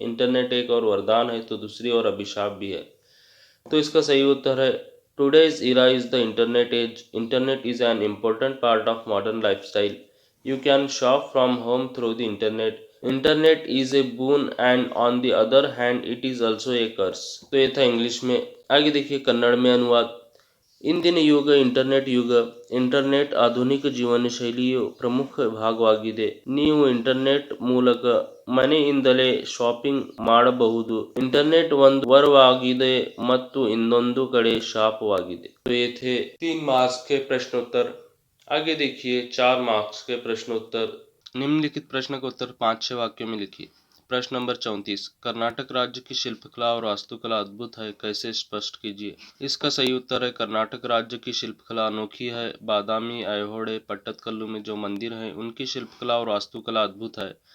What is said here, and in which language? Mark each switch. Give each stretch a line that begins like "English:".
Hindi: Internet एक और वरदान है तो दूसरी ओर अभिशाप भी है। तो इसका सही उत्तर है,
English: Today's era is the internet age. Internet is an important part of modern lifestyle. You can shop from home through the internet. Internet is a boon and on the other hand it is also a curse.
Hindi: तो ये था English में। आगे देखिए कन्नड़ में अनुवाद।
Kannada: ಇಂದಿನ ಯುಗ ಇಂಟರ್ನೆಟ್ ಯುಗ. ಇಂಟರ್ನೆಟ್ ಆಧುನಿಕ ಜೀವನ ಶೈಲಿಯ ಪ್ರಮುಖ ಭಾಗವಾಗಿದೆ. ನೀವು ಇಂಟರ್ನೆಟ್ ಮೂಲಕ ಮನೆಯಿಂದಲೇ ಶಾಪಿಂಗ್ ಮಾಡಬಹುದು. ಇಂಟರ್ನೆಟ್ ಒಂದು ವರವಾಗಿದೆ ಮತ್ತು ಇನ್ನೊಂದು ಕಡೆ ಶಾಪವಾಗಿದೆ.
Hindi: तो ये थे 3 मार्क्स के प्रश्नोत्तर। आगे देखिए 4 मार्क्स के प्रश्नोत्तर। निम्नलिखित प्रश्न का उत्तर 5-6 वाक्यों में लिखिए। प्रश्न नंबर 34, कर्नाटक राज्य की शिल्पकला और वास्तुकला अद्भुत है, कैसे स्पष्ट कीजिए। इसका सही उत्तर है, कर्नाटक राज्य की शिल्पकला अनोखी है। बादामी, ऐहोळे, पट्टदकल्लू में जो मंदिर हैं उनकी शिल्पकला और वास्तुकला अद्भुत है।